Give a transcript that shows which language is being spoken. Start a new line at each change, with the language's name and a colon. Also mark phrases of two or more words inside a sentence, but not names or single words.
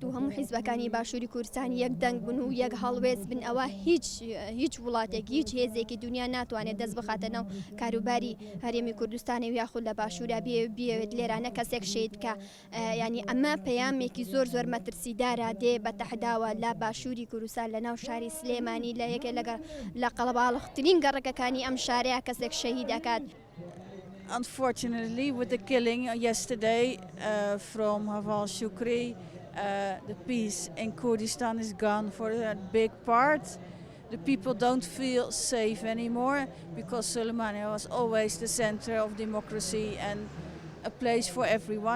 Central Kurdish: و هەموو حیزبەکانی باشووری کوردستان یەک دەنگ بن و یەک هەڵوێز بن ئەوە هیچ وڵاتێک هیچ هێزێکی دنیا ناتوانێت دەست بخاتە ناو کاروباری هەرێمی کوردستانی یاخود لە باشوورە بێت لێرانە کەسێک شید کە ینی ئەمە پەیامێکی زۆر مەترسیدارە دێ بە تەحداوە لە باشووری کوردستان لە ناو شاری سلێمانی لە یەکێ لە قەڵەباڵغترین گەڕەکەکانی ئەم شارەیە کەسێک شەهید دەکات.
English: Unfortunately, with the killing yesterday from Haval Shukri, the peace in Kurdistan is gone for a big part. The people don't feel safe anymore because Suleimani was always the center of democracy and a place for everyone.